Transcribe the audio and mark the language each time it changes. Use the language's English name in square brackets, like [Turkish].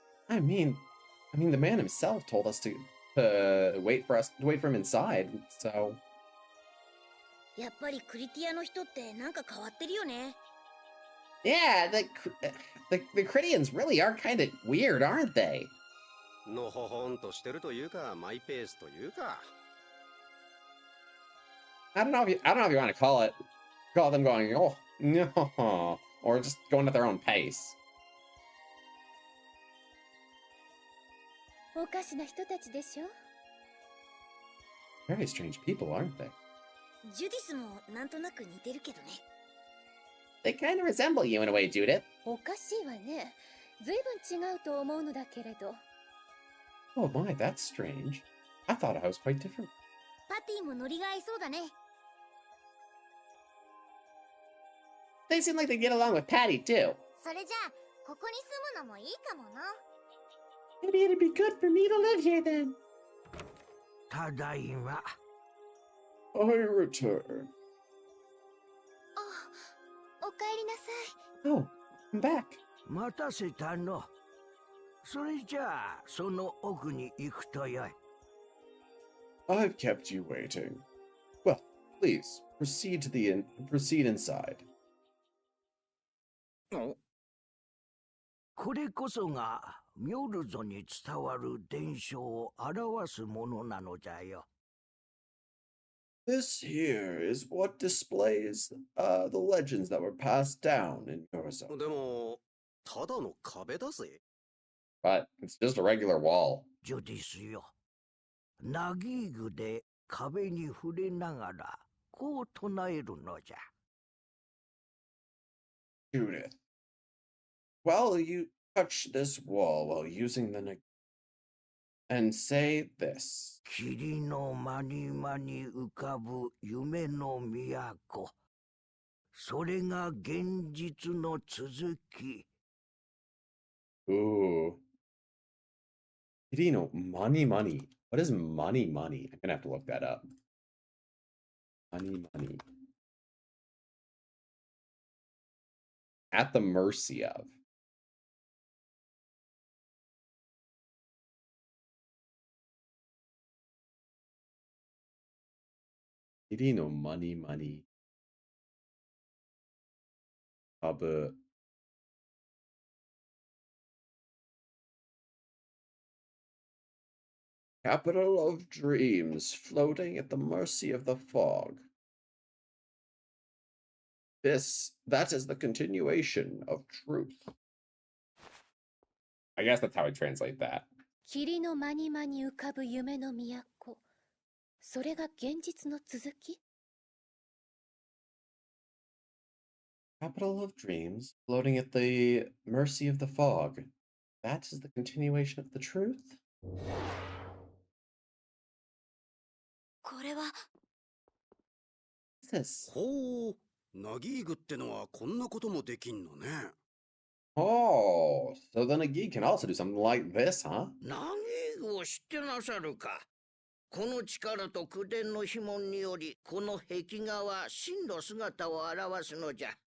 [English] I mean, the man himself told us to wait for him inside. So. [Japanese] やっぱりクリティアの人ってなんか変わってるよね。 [English] Yeah, the Krityans really are kind of weird, aren't they? [Japanese] のほほんとしてるというか、マイペースというか。 [English] I don't know if you want to call them going, oh no, or just going at their own pace. [Japanese] おかしな人たちでしょ。 [English] Very strange people, aren't they? [Japanese] ジュディスもなんとなく似てるけどね。 [English] They kind of resemble you in a way, Judith. [Japanese] おかしいわね。ずいぶん違うと思うのだけれど。 [English] Oh my, that's strange. I thought I was quite different. [Japanese] パティもノリが合いそうだね。 [English] They seem like they get along with Patty too. [Japanese] それじゃあ、ここに住むのもいいかもな。 [English] Maybe it'd be good for me to live here then. [Japanese] ただいま。 [English] I return. [Japanese] おかえりなさい。 [English] Oh, I'm back. [Japanese] 待たせたの。それじゃあ、その奥に行くとよい。 [English] I've kept you waiting. Well, please proceed inside. [Japanese] これこそがミョルゾに伝わる伝承を表すものなのじゃよ。 [English] This here is what displays the legends that were passed down in Yorzone. [Japanese] でも、ただの壁だぜ。 [English] But it's just a regular wall. [Japanese] ジョディスよ。ナギーグで壁に触れながらこう唱えるのじゃ。 [English] Judith. Well, you touch this wall while using the and say this. [Japanese] 霧の間に間に浮かぶ夢の都。それが現実の続き。 [English] Ooh. [Japanese] Kirino, money. [English] What is money? I'm gonna have to look that up. Money. At the mercy of. [Japanese] Kirino, money. [English] Capital of dreams, floating at the mercy of the fog. That is the continuation of truth. I guess that's how I translate that. [Japanese] 霧の間に間に浮かぶ夢の都。それが現実の続き？ [English] Capital of dreams, floating at the mercy of the fog. That is the continuation of the truth? [Japanese] これは。 [English] What's this? [Japanese] ほう、ナギーグってのはこんなこともできんのね。 [English] Oh, so then a geek can also do something like this, huh? [Japanese] ナギーグを知ってなさるか。この力と口伝の碑文により、この壁画は真の姿を表すのじゃ。